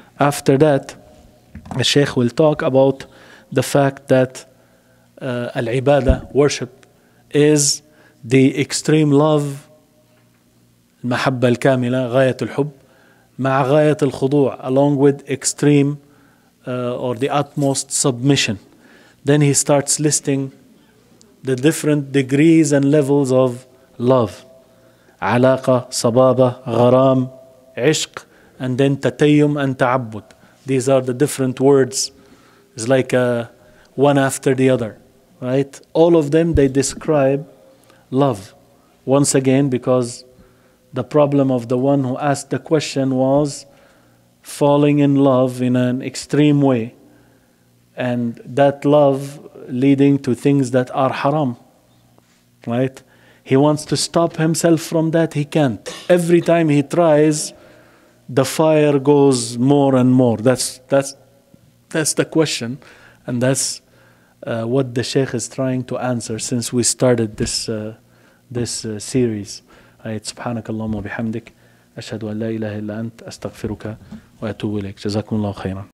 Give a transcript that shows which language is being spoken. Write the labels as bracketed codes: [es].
[en] after that, the Sheikh will talk about the fact that al-ibadah, worship, is the extreme love, [ar] المحبة الكاملة, غاية الحب, مع غاية الخضوع, [en] along with extreme or the utmost submission. Then he starts listing the different degrees and levels of love. [ar] علاقة, صبابة, غرام, عشق, [en] and then [ar] تتيم and تعبد. [en] These are the different words. It's like one after the other, right? All of them, they describe love. Once again, because the problem of the one who asked the question was falling in love in an extreme way, and that love leading to things that are haram, right? He wants to stop himself from that, he can't. Every time he tries, the fire goes more and more. That's the question, and that's what the Sheikh is trying to answer since we started this series. [ar] سبحانك اللهم وبحمدك أشهد أن لا إله إلا أنت أستغفرك وأتوب إليك. جزاكم الله خيرا.